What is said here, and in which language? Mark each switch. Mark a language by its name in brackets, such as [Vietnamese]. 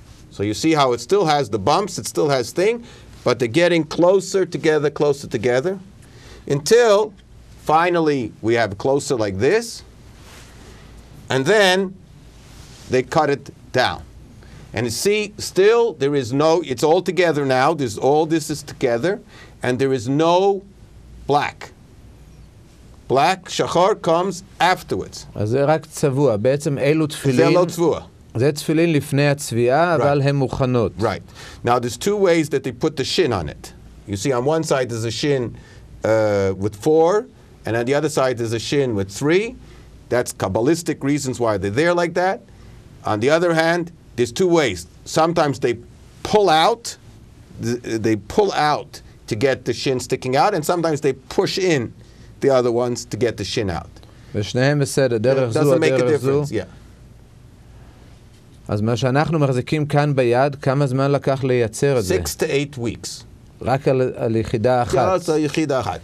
[English] So you see how it still has the bumps, it still has thing, but they're getting closer together, until finally we have closer like this, and then they cut it down. And you see, still there is no, it's all together now, all this is together, and there is no black. Black, shachar, comes afterwards. [Hebrew] אז זה רק צבוע, בעצם אלו תפילין. זה לא צבוע. זה תפילין לפני הצביעה, אבל הן מוכנות. [English] Right. Now there's 2 ways that they put the shin on it. You see on one side there's a shin with 4, and on the other side there's a shin with 3. That's Kabbalistic reasons why they're there like that. On the other hand, there's 2 ways. Sometimes they pull out to get the shin sticking out, and sometimes they push in the other ones to get the shin out. [Hebrew] ושניהם בסדר, דרך זו, [English] Doesn't make a [Hebrew] דרך זו. [English] difference, yeah. [Hebrew] אז מה שאנחנו מחזיקים כאן ביד, כמה זמן לקח לייצר את זה? [English] 6 to 8 weeks. [Hebrew] רק על יחידה אחת. Yeah, יחידה אחת.